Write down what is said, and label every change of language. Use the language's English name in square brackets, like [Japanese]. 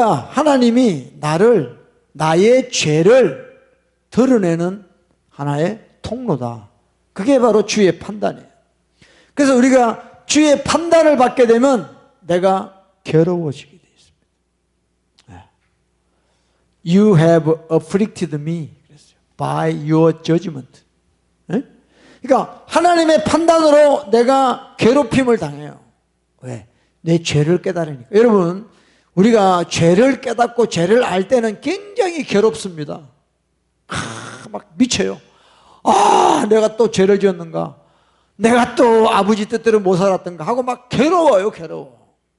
[Korean] 하나님이 나의 죄를 드러내는 하나의 통로다. 그게 바로 주의 판단이에요. 그래서 우리가 주의 판단을 받게 되면 내가 괴로워지게 되어 있습니다. [English] You have afflicted me by your judgment. [Korean] 그러니까 하나님의 판단으로 내가 괴롭힘을 당해요. 왜? 내 죄를 깨달으니까. 여러분, 우리가 죄를 깨닫고 죄를 알 때는 굉장히 괴롭습니다. 막 미쳐요. 내가 또 죄를 지었는가? 내가 또 아버지 뜻대로 못 살았던가 하고 막 괴로워요, 괴로워.